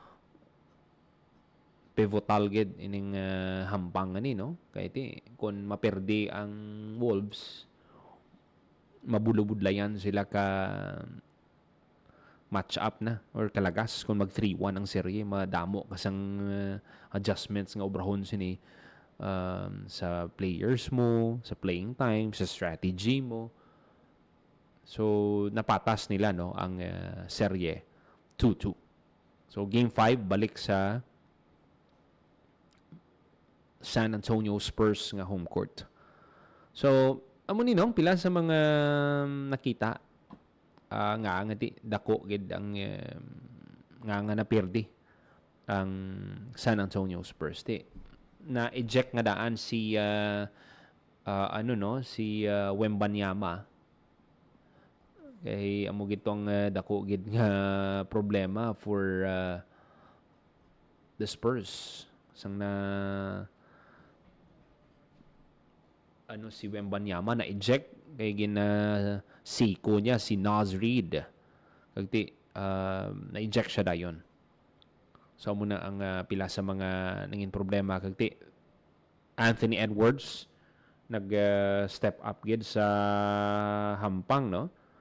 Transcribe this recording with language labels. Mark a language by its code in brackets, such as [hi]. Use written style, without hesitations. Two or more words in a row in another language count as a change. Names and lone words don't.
[hil] Pivotal gid ining hampang ani no, kay kun maperdi ang Wolves mabulubudlayan sila ka match up na or kalagas kung mag 3-1 ang serye, madamo kasang adjustments nga obrahon sini sa players mo, sa [en] playing time, [hil] sa strategy mo. So, napatas nila no ang serye 2-2. So, Game 5, balik sa San Antonio Spurs nga home court. So, amo ni nong pila sa mga nakita nga di dako gid ang nga napirdi ang San Antonio Spurs. Na eject nga daan si si Wembanyama. Kay amo gitong dako gid nga problema [en] for the Spurs. [hil] Sang na si Wembanyama na eject kay siko niya si Naz Reid. Kagti na eject siya dayon. So muna ang pila sa mga nangin problema kagti Anthony Edwards nag [en] step up [hil] gid sa hampang no.